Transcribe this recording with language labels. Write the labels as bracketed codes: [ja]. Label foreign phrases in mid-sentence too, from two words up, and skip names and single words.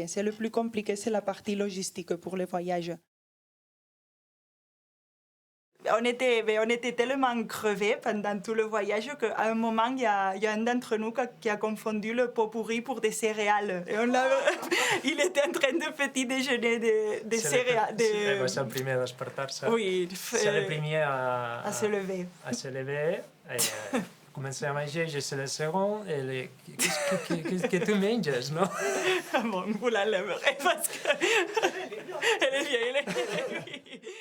[fr] C'est le plus compliqué, c'est la partie logistique pour les voyages. On était tellement crevés pendant tout le voyage qu'à un moment, il y a un d'entre nous qui a confondu le pot pourri pour des céréales. Et il était en train de petit déjeuner des céréales. [ca] Va ser el primer a despertar-se. [fr] Oui, [ca] ser el primer [fr] à se lever. A se lever. [ca] Començar a menjar, je ser el segon. [fr] Qu'est-ce que tu menges, no? Bon, vous la lèverez parce que... Elle est vieille.